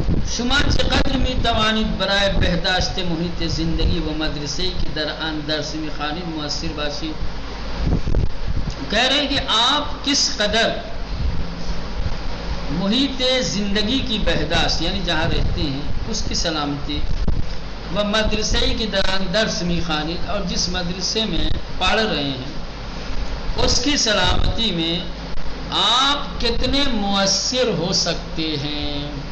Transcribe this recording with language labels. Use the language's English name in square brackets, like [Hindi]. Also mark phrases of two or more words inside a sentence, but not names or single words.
[Persian] شماچ قدر می توانید برای بهداشت محیط زندگی و مدرسے کی در آن درس میخوانید مؤثر باشید. [Urdu] کہہ رہے ہیں کہ آپ کس قدر [Persian] محیط زندگی [Urdu] کی بہداشت یعنی جہاں رہتے ہیں اس کی سلامتی و مدرسے کی دوران [Persian] درس میخوانید [Urdu] اور جس مدرسے میں پڑھ رہے ہیں اس کی سلامتی میں آپ کتنے مؤثر ہو سکتے ہیں.